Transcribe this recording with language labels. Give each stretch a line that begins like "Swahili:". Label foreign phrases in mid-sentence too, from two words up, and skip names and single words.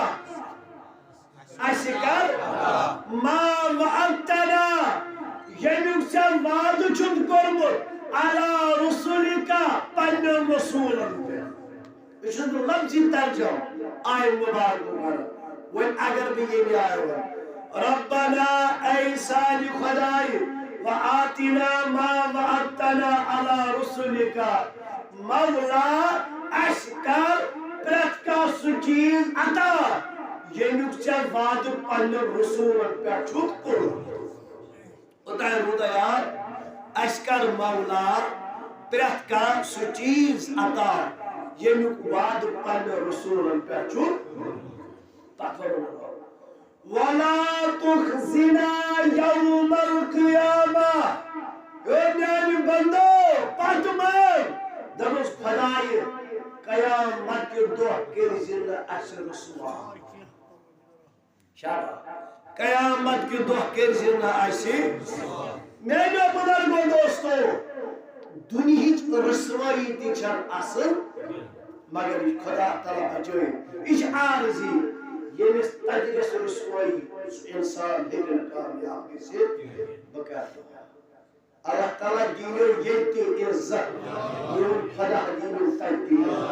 Kashmiri: اَسہِ کر
Arabic: ما وعدتنا
Kashmiri: ییٚمیُک ژےٚ وعدٕ چھُتھ کوٚرمُت
Arabic: علی رسولکا
Kashmiri: پننٮ۪ن رسوٗلن پٮ۪ٹھ یہِ چھُنہٕ لفظی ترجمہ آیہِ مُبارک پران وۄنۍ اگر بہٕ ییٚمہِ آیہِ وَنہٕ ربنا اے سانہِ خۄداے
Arabic: و آتنا ما وعدتنا علی رسولکا
Kashmiri: مولا اَسہِ کر پرٛٮ۪تھ کانٛہہ سُہ چیٖز عطا ییٚمیُک ژےٚ وعدٕ پننٮ۪ن رسوٗلن پٮ۪ٹھ چھُکھ کوٚرمُت اوٚتانۍ روٗدا یاد اَسہِ کر مولا پرٛٮ۪تھ کانٛہہ سُہ چیٖز عطا ییٚمیُک وعدٕ پننٮ۪ن رسوٗلن پٮ۪ٹھ چھُکھ
Arabic: ولا تخزنا يوم القيامة
Kashmiri: میانہِ بندو پتھ مر دپُس خۄدایہِ قیامت کہِ دۄہ کٔرزِ نہٕ اَسہِ رسوا شاباش قیامت کہِ دۄہ کٔرزِ نہٕ اَسہِ میانیو بُزرگو دوستو دُنہِچ رسوایی تہِ چھنہٕ اصل مگر یہِ خدا تعالیٰ بچٲیِن یہِ چھِ عارضی ییٚمِس تتہِ گژھِ رسوایی سُہ انسان ہیٚکہِ نہٕ کامیاب گٔژھِتھ بہٕ کرٕ دُعا اللہ تعالیٰ دیٖنو ییٚتہِ تہِ عزت میون خدا دیٖنو تتہِ تہِ